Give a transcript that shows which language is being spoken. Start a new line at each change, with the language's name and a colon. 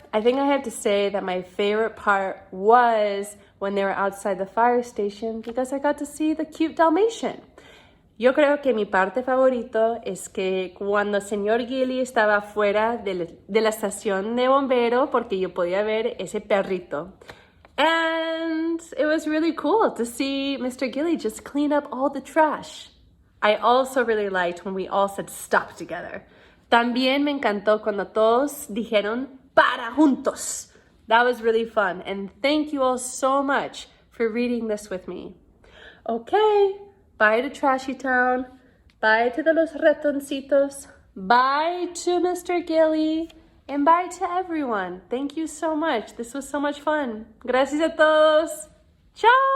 English: I think I have to say that my favorite part was when they were outside the fire station because I got to see the cute Dalmatian.
Spanish: Yo creo que mi parte favorito es que cuando el señor Gilly estaba fuera de la estación de bombero porque yo podía ver ese perrito.
English: And it was really cool to see Mr. Gilly just clean up all the trash. I also really liked when we all said stop together.
Spanish: También me encantó cuando todos dijeron para juntos.
English: That was really fun. And thank you all so much for reading this with me. Okay, bye to Trashy Town. Bye to the Los Ratoncitos. Bye to Mr. Gilly. And bye to everyone. Thank you so much. This was so much fun.
Spanish: Gracias a todos.
English: Ciao.